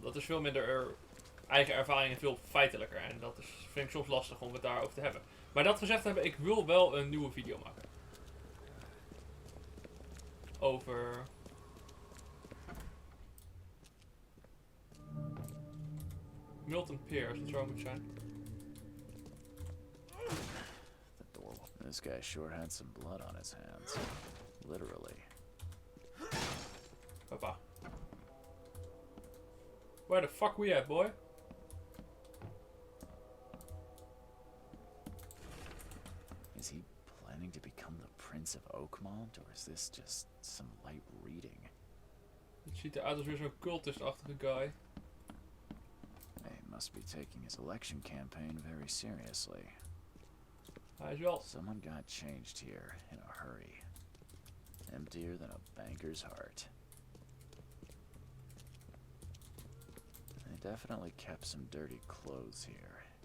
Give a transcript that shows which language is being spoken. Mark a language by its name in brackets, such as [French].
[Dutch] Dat is veel minder eigen ervaring en veel feitelijker. En dat vind ik soms lastig om het daarover te hebben. Maar dat gezegd hebben, ik wil wel een nieuwe video maken. Over... Milton Pierce, dat zou moeten zijn. [English] This guy sure had some blood on his hands. Literally. Papa. Where the fuck we at, boy? Is he planning to become the Prince of Oakmont, or is this just some light reading? [Dutch] Het ziet eruit als weer zo'n cultist-achtige guy. [English] He must be taking his election campaign very seriously. [Dutch] Hij is wel... [English] Someone got changed here in a hurry. Emptier than a banker's heart. They definitely kept some dirty clothes here.